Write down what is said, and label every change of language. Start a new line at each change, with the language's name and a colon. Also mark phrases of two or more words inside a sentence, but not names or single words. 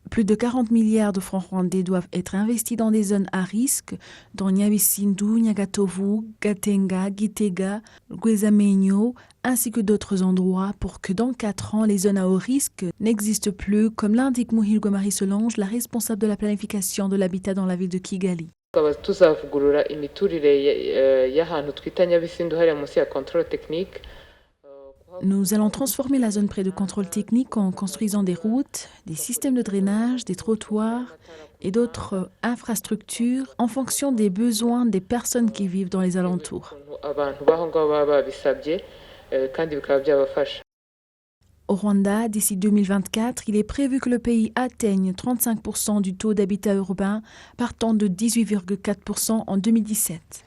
French: Plus de 40 milliards de francs rwandais doivent être investis dans des zones à risque, dans Nyabisindu, Nyagatovu, Gatenga, Gitega, Rwezamenyo, ainsi que d'autres endroits pour que dans 4 ans, les zones à haut risque n'existent plus, comme l'indique Muhirwa Marie Solange, la responsable de la planification de l'habitat dans la ville de Kigali.
Kinyarwanda: Tuzavugurura imiturire y'ahantu twita Nyabisindu hariya munsi ya
French: contrôle technique. Nous allons transformer la zone près de contrôle technique en construisant des routes, des systèmes de drainage, des trottoirs et d'autres infrastructures en fonction des besoins des personnes qui vivent dans les alentours. Au Rwanda, d'ici 2024, il est prévu que le pays atteigne 35% du taux d'habitat urbain, partant de 18,4% en 2017.